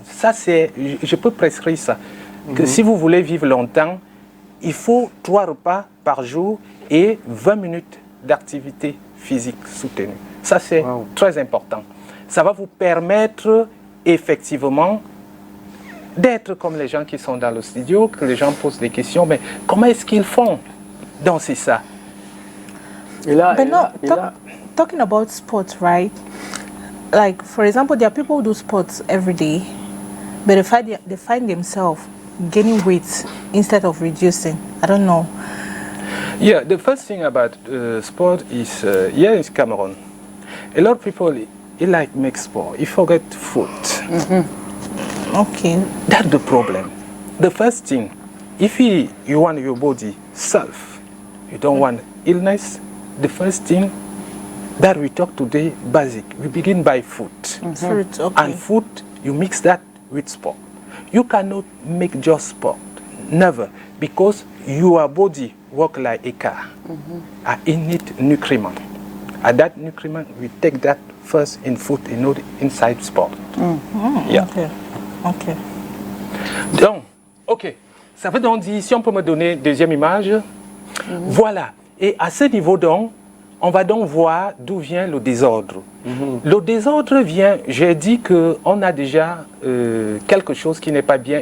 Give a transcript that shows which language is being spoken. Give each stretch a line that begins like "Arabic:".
French: Ça, je peux prescrire ça. Que si vous voulez vivre longtemps, il faut 3 repas par jour et 20 minutes d'activité physique soutenue. Ça, c'est très important. Ça va vous permettre effectivement d'être comme les gens qui sont dans le studio, que les gens posent des questions, mais comment est-ce qu'ils font? Donc, c'est ça. Et là,
English: Talking about sports, right? Like, for example, there are people who do sports every day, but they find themselves gaining weight instead of reducing. I don't know. Yeah, the first thing about sport is, here in Cameroon, a lot of people, they like make sport. You forget food. Okay. That's the problem. The first thing, if you want your body self, you don't want illness, the first thing that we talk today, basic. We begin by food. Fruit, okay. And food, you mix that with sport. You cannot make just sport. Never. Because your body work like a car. It needs nutriment. And that nutriment, we take that first in food, inside sport. Yeah. Okay.
French: Donc, ok. Ça veut donc dire, si on peut me donner deuxième image, voilà. Et à ce niveau donc, on va donc voir d'où vient le désordre. Le désordre vient, j'ai dit qu'on a déjà quelque chose qui n'est pas bien.